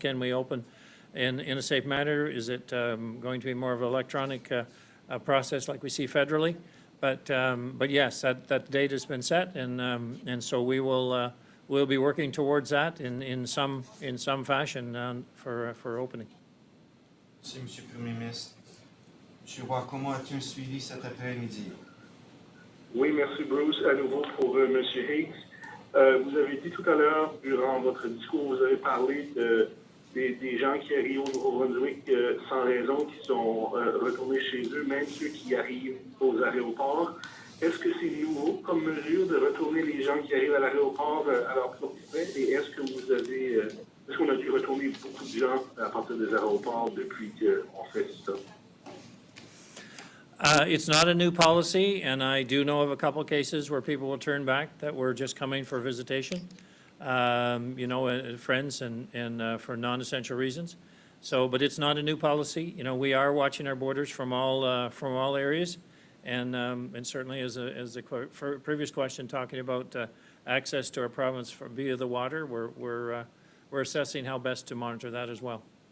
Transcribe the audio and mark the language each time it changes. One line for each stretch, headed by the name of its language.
English: Can we open in a safe manner? Is it going to be more of an electronic process like we see federally? But yes, that date has been set, and so we'll be working towards that in some fashion for opening.
French: Merci, Monsieur le Premier ministre. Monsieur Roy, comment as-tu suivi cet après-midi? Oui, merci Bruce. À nouveau pour M. Higgs. Vous avez dit tout à l'heure, durant votre discours, vous avez parlé des gens qui arrivent au Nouveau-Brunswick sans raison, qui sont retournés chez eux, même ceux qui arrivent aux aéroports. Est-ce que c'est nouveau comme mesure de retourner les gens qui arrivent à l'aéroport à leur propre frais? Et est-ce qu'on a dû retourner beaucoup de gens à partir des aéroports depuis qu'on fait ça?
English: It's not a new policy, and I do know of a couple of cases where people will turn back that were just coming for visitation, friends and for non-essential reasons. So, but it's not a new policy. You know, we are watching our borders from all areas, and certainly as the previous question talking about access to our province via the water, we're assessing how best to monitor that as well.